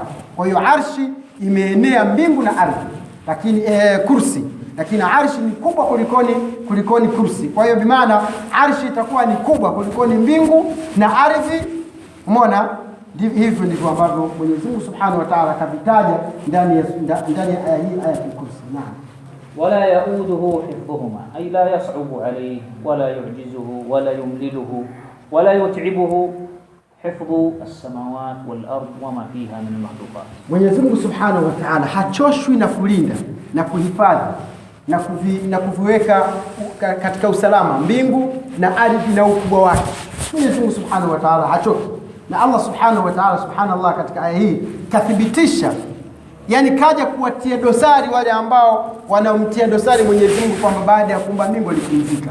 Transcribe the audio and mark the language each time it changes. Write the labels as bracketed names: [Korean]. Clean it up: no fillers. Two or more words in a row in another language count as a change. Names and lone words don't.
[Swahili] Kwa hiyo arshi imeenea mbingu na ardhi. Lakini kursi, lakini arshi ni kubwa kulikoni kursi. Kwa hiyo bimaana arshi itakuwa ni kubwa kulikoni mbingu na ardhi. Umeona? Hivyo ndivyo ambavyo Mwenyezi Mungu [Arabic] سبحانه وتعالى [Swahili] kavitaja ndani ya hii aya ya kursi. Naam. [Arabic] ولا يؤوده حفظهما أي لا يصعب عليه ولا يعجزه ولا يملله ولا يتعبه حفظ السماوات والأرض وما فيها من المخلوقات. [Swahili] Mwenyezi Mungu [Arabic] سبحانه وتعالى [Swahili] hachoshwi na kulinda na kuhifadhi na kuviweka katika usalama mbingu na ardhi na ukubwa wake. Mwenyezi Mungu [Arabic] سبحانه وتعالى [Swahili] hachoki. Na Allah Subhanahu wa Ta'ala, subhanallah, katika aya hii kathibitisha, yani kaja kuwatia dosari wale ambao wanamtia dosari Mwenyezi Mungu kwamba baada ya kuumba mbingu alipumzika.